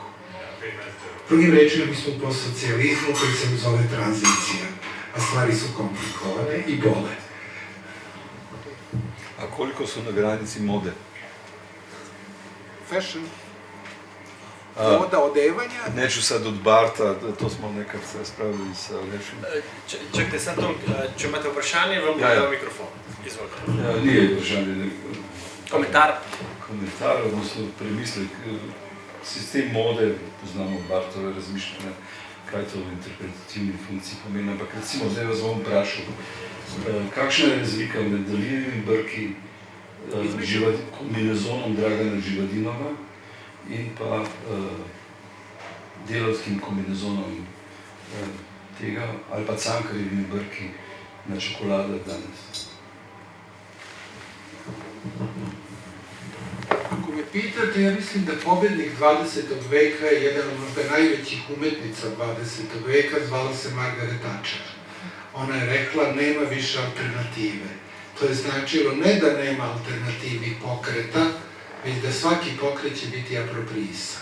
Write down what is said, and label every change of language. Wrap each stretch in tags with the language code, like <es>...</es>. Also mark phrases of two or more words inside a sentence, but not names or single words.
<sr>Drugim rečima, mi smo u postsocijalizmu koji se zove tranzicija, a stvari su komplikovane i bole. A koliko su na granici mode? Fashion? Moda odevanja? Neću sad od Barta, to smo nekad se spravili sa Lešim.</sr> <sl>Čakajte, sam to, če imate vprašanje, vam bodo mikrofon. Izvolite. Nije vprašanje, Komentar. Komentar, odnosno premislek. Sistem mode, poznamo Bartove razmišljanja, kaj to v interpretativni funkciji pomeni, ampak recimo zdaj vas bom vprašal, kakšna je razlika med daljivimi brki, kombinezonom Dragana Živadinova in pa delavskim kombinezonom tega, ali pa Cankarjevimi brki na čokoladah danes?</sl> <sr>Ako me pitate, ja mislim da pobednik 20. veka je jedan od možda najvećih umetnica 20. veka, zvala se Margaret Thatcher. Ona je rekla, nema više alternative. To je značilo ne da nema alternativnih pokreta, već da svaki pokret će biti apropriisan.</sr>